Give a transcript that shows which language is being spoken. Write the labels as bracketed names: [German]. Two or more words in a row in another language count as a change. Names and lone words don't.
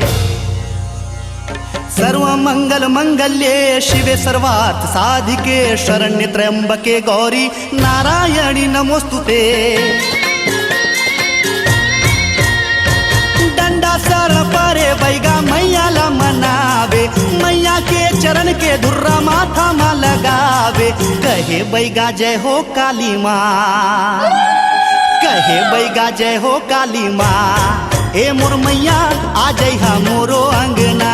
[Sanskrit] सर्व मंगल मंगल्ये शिवे सर्वार्थ साधिके शरण्य त्र्यंबके गौरी नारायणी नमोस्तुते। [Chhattisgarhi] डंडा सर परे बैगा मैया ला मनावे। मैया के चरण के धुर्रा माथा मा लगावे। कहे बैगा जय हो काली माँ कहे बैगा जय हो काली माँ ए मोर मैया आ जइहा मोरो अंगना।